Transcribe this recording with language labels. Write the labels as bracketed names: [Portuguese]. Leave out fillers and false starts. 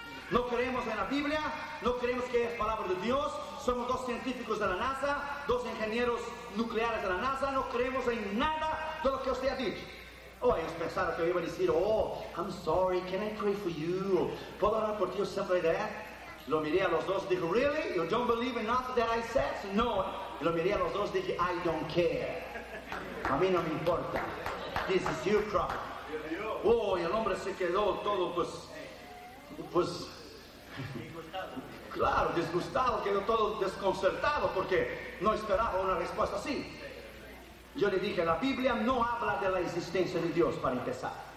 [Spanish] No creemos en la Biblia, no creemos que es palabra de Dios. Somos dos científicos de la NASA, dos ingenieros nucleares de la NASA. No creemos en nada de lo que usted ha dicho. Oh, ellos pensaron que iban a decir: [English] oh, I'm sorry, can I pray for you? [Spanish] ¿Puedo orar por ti o siempre de él? Lo miré a los dos, dije: really? [English] You don't believe in nothing that I said? No. [Spanish] Lo miré a los dos, dije: [English] I don't care. [Spanish] A mí no me importa. [English] This is your crop. [Spanish] Oh, y el hombre se quedó todo, pues claro, disgustado, quedó todo desconcertado porque no esperaba una respuesta así. Yo le dije, la Biblia no habla de la existencia de Dios para empezar.